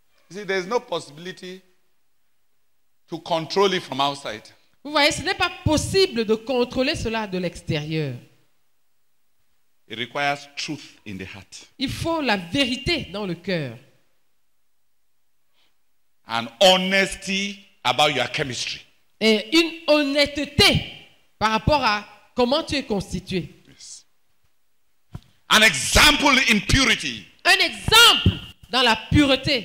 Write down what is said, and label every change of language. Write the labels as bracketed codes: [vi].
[en] See, there's no possibility to control it from outside. [fr] Vous voyez, ce n'est pas possible de contrôler cela de l'extérieur. [en] It requires truth in the heart. [fr] Il faut la vérité dans le cœur. [en] And honesty about your chemistry. [fr] Et une honnêteté par rapport à comment tu es constitué. [en] Yes. An example in purity. [fr] Un exemple dans la pureté.